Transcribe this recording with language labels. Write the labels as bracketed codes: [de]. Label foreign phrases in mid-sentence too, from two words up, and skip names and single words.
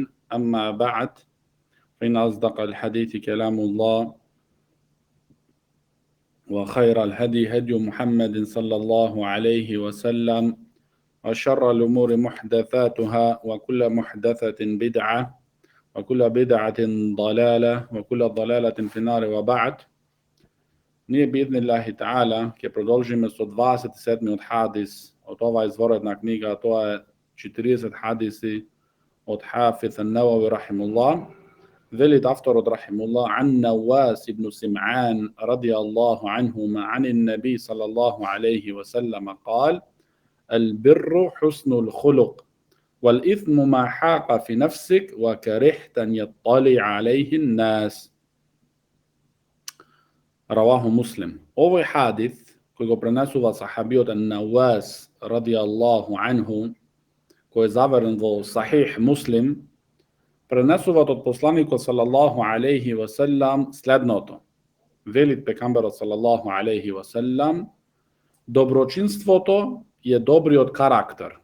[ar] أما بعد، فإن أصدق الحديث كلام الله، وخير الهدي هدي محمد صلى الله عليه وسلم، وشر الأمور محدثاتها، وكل محدثة بدعة، وكل بدعة ضلالة، وكل ضلالة في النار. [mk] وبعد. Nije [ar] بإذن الله تعالى, [mk] ke продолжиме со 27 од хадис од ова изворедна книга, тоа е 40 хадиси од Хафиз ан-Навави рахимуллах. Велит авторот рахимуллах: [ar] عن نواس بن سمعان رضي الله عنهما عن النبي صلى الله عليه وسلم قال: البر حسن الخلق والإثم ما حاق في نفسك وكرهت أن يطلع عليه الناس. رواه مسلم. [mk] Овој хадис кој го пренесува сахабиот Навас [ar] رضي الله عنه, [mk] кој е заверен во Сахих Муслим, пренесуваат од посланикот [ar] صلى الله عليه وسلم [mk] следното. Велит пекамберот [ar] صلى الله عليه وسلم: [mk] доброчинството е добриот карактер.